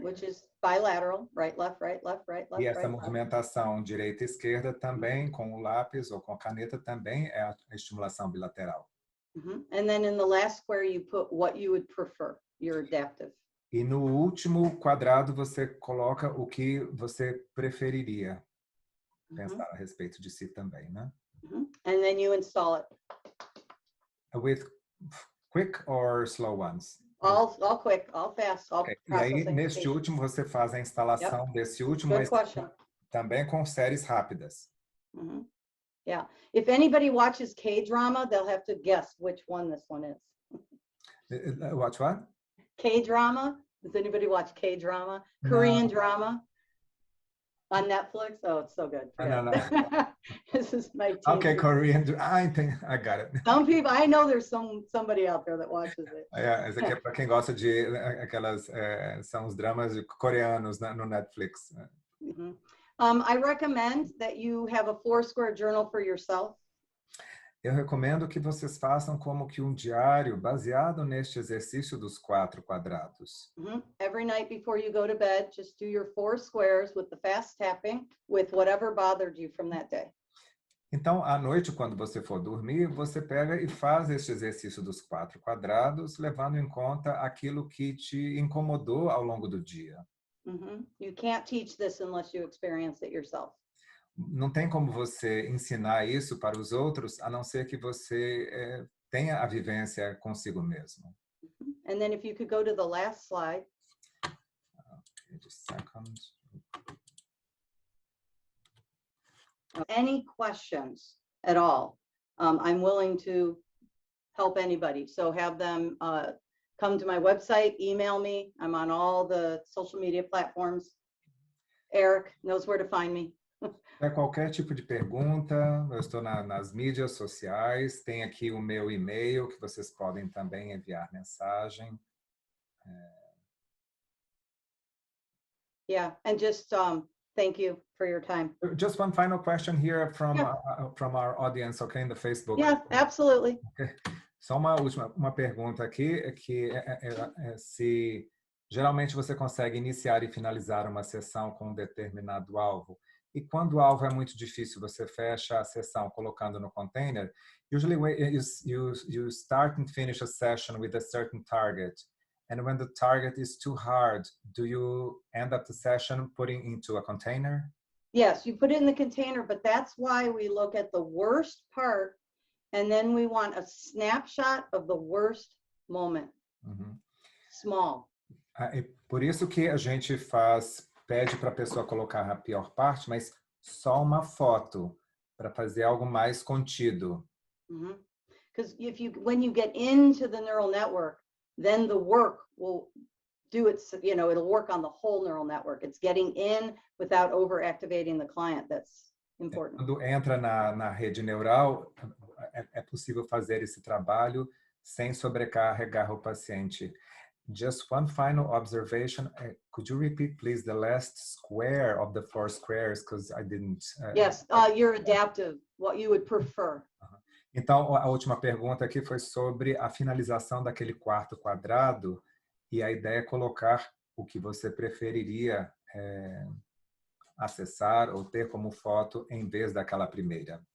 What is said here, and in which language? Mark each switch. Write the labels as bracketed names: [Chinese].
[English] which is bilateral, right, left, right, left, right, left. [Portuguese] E essa [English] right, [Portuguese] movimentação direita e esquerda também com o lápis ou com a caneta também é a estimulação bilateral. Mm-hmm. [English] And then in the last square you put what you would prefer, your adaptive. [Portuguese] E no último quadrado você coloca o que você preferiria pensar a respeito de si também, né? [English] Mm-hmm. And then you install it. With quick or slow ones? All quick, all fast, all [Portuguese] okay. E aí, [English] processing. [Portuguese] neste último, você faz a instalação desse último, [English] Good question. [Portuguese] Também com séries rápidas. [English] Mm-hmm. Yeah. If anybody watches K-drama, they'll have to guess which one this one is. Watch what? K-drama. Does anybody watch K-drama? Korean drama on Netflix? Oh, it's so good. No. This is my team. Okay, Korean. I got it. Some people, I know there's somebody out there that watches it. [Portuguese] Esse aqui é para quem gosta de aquelas, são os dramas coreanos no Netflix. Mm-hmm. [English] I recommend that you have a 4-square journal for yourself. [Portuguese] Eu recomendo que vocês façam como que diário baseado neste exercício dos 4 quadrados. Mm-hmm. [English] Every night before you go to bed, just do your 4 squares with the fast tapping with whatever bothered you from that day. [Portuguese] Então, à noite, quando você for dormir, você pega e faz este exercício dos 4 quadrados, levando em conta aquilo que te incomodou ao longo do dia. Mm-hmm. [English] You can't teach this unless you experience it yourself. [Portuguese] Não tem como você ensinar isso para os outros, a não ser que você tenha a vivência consigo mesmo. [English] And then if you could go to the last slide. Okay, just a second. Any questions at all? I'm willing to help anybody. So have them come to my website, email me. I'm on all the social media platforms. Eric knows where to find me. [Portuguese] Qualquer tipo de pergunta, eu estou nas mídias sociais, tem aqui o meu e-mail que vocês podem também enviar mensagem. [English] Yeah, and just thank you for your time. Just one final question here from our audience, okay, in the Facebook. Yeah, absolutely. Okay. [Portuguese] Só uma pergunta aqui, que se geralmente você consegue iniciar e finalizar uma sessão com um determinado alvo, e quando o alvo é muito difícil, você fecha a sessão colocando no container. [English] Usually you start and finish a session with a certain target, And when the target is too hard, do you end up the session putting into a container? Yes, you put it in the container, but that's why we look at the worst part, and then we want a snapshot of the worst moment. Uhum. Small. [Portuguese] E por isso que a gente pede para a pessoa colocar a pior parte, mas só uma foto, para fazer algo mais contido. [English] Because when you get into the neural network, then the work will do its, it'll work on the whole neural network. It's getting in without overactivating the client. That's important. [Portuguese] Quando entra na rede neural, é possível fazer esse trabalho sem sobrecarregar o paciente. [English] Just one final observation. Could you repeat, please, the last square of the 4 squares? Because I didn't. Yes, you're adaptive, what you would prefer. [Portuguese] Então, a última pergunta aqui foi sobre a finalização daquele quarto quadrado, e a ideia é colocar o que você preferiria acessar ou ter como foto em vez daquela primeira.